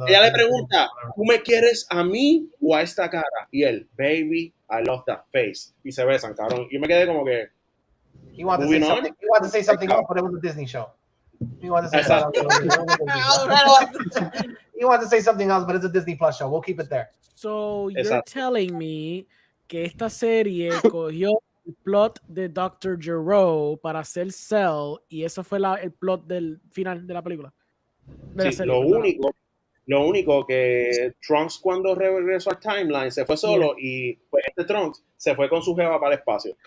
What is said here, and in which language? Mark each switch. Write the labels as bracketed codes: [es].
[es] Ella le pregunta, ¿tú me quieres a mí o a esta cara? Y él, [en] baby, I love that face. [es] Y se besan, cabrón. Y me quedé como que... [en] He wanted to say something else, but it was a Disney show. He wanted to say something else, but it's a Disney Plus show. We'll keep it there. So you're telling me [es] que esta serie cogió el plot de Dr. Gero para hacer Cell y eso fue el plot del final de la película. Sí, lo único que Trunks cuando regresó al timeline se fue solo y pues Trunks se fue con su jeva para el espacio.